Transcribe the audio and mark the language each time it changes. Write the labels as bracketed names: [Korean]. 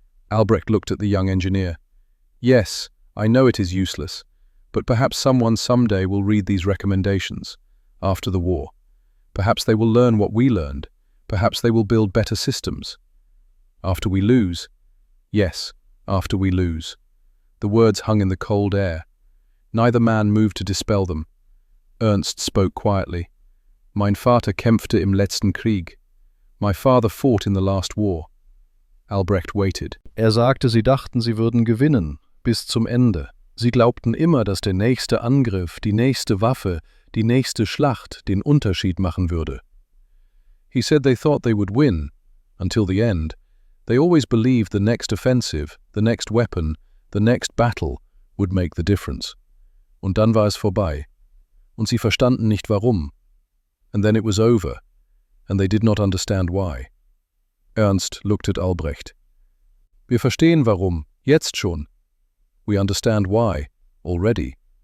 [English] Albrecht looked at the young engineer. Yes, I know it is useless, but perhaps someone someday will read these recommendations, after the war. Perhaps they will learn what we learned. Perhaps they will build better systems. After we lose? Yes, after we lose. The words hung in the cold air. Neither man moved to dispel them. Ernst spoke quietly. [German] Mein Vater kämpfte im letzten Krieg. [English] My father fought in the last war. Albrecht waited. [German] Sagte, sie dachten, sie würden gewinnen, bis zum Ende. Sie glaubten immer, dass der nächste Angriff, die nächste Waffe, die nächste Schlacht den Unterschied machen würde. [English] He said they thought they would win, until the end. They always believed the next offensive, the next weapon, the next battle would make the difference. [German] Und dann war es vorbei. Und sie verstanden nicht warum. [English] And then it was over, and they did not understand why. Ernst looked at Albrecht. [German] Wir verstehen warum, jetzt schon. [English] We understand why, already.